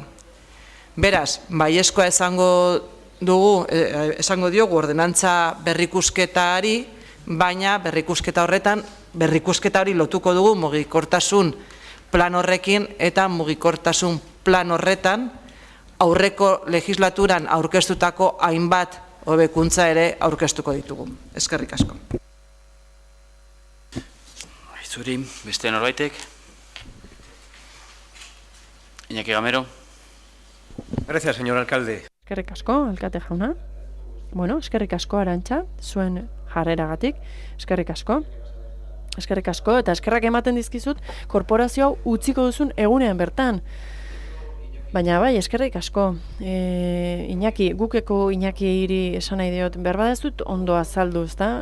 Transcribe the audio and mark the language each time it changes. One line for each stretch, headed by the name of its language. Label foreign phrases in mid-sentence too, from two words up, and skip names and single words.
Basque: Beraz, baiezkoa esango diogu ordenantza berrikusketari, baina berrikusketa horretan, berrikusketa hori lotuko dugu mugikortasun plan horrekin eta mugikortasun plan horretan aurreko legislaturan aurkeztutako hainbat hobekuntza ere aurkeztuko ditugu. Eskerrik asko. Zuri, beste norbaitek? Iñaki Gamero.
Spanish: Gracias, señor alcalde.
Basque: Eskerrik asko, alkate jauna. Bueno, eskerrik asko Arantxa, zuen jarreragatik, eskerrik asko. Eskerrik asko, eta eskerrak ematen dizkizut korporazio hau utziko duzun egunean bertan. Baina bai, eskerrik asko. Iñaki, gukeko Iñaki esan nahi diot, berba ez dut ondo azaldu, ezta?